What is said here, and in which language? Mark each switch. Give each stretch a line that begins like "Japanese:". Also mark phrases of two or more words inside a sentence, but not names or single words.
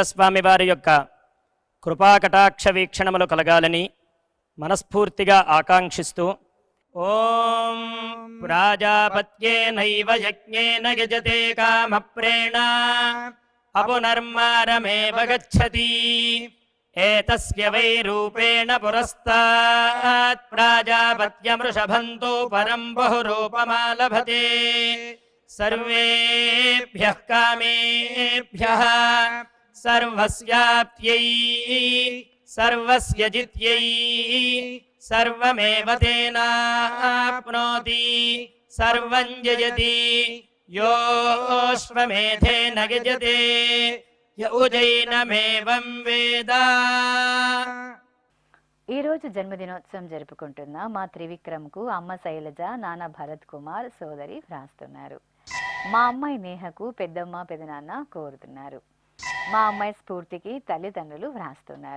Telugu: స్వామి వారి యొక్క కృపాకటాక్ష వీక్షణములు కలగాలని మనస్ఫూర్తిగా ఆకాంక్షిస్తూ
Sanskrit: ओं प्राजापत्येनैव यज्ञेन यजते कामप्रेण अपुनर्मारमेव गच्छति एतस्य वै रूपेण पुरस्तात् प्राजापत्यमृषभन्तो परं बहुरूपमालभते सर्वेभ्यः कामेभ्यः सर्वस्याप्त्यै सर्वस्य जित्यै सर्वमेव तेनाप्नोति सर्वं जयति योऽश्वमेधेन यजते य उजैनमेवं वेद।
Telugu: ఈ రోజు జన్మదినోత్సవం జరుపుకుంటున్న మా త్రివిక్రమ్కు అమ్మ శైలజ, నాన్న భరత్ కుమార్, సోదరి వ్రాస్తున్నారు. మా అమ్మాయి నేహకు పెద్దమ్మ పెదనాన్న కోరుతున్నారు. మా అమ్మాయి స్ఫూర్తికి తల్లిదండ్రులు వ్రాస్తున్నారు.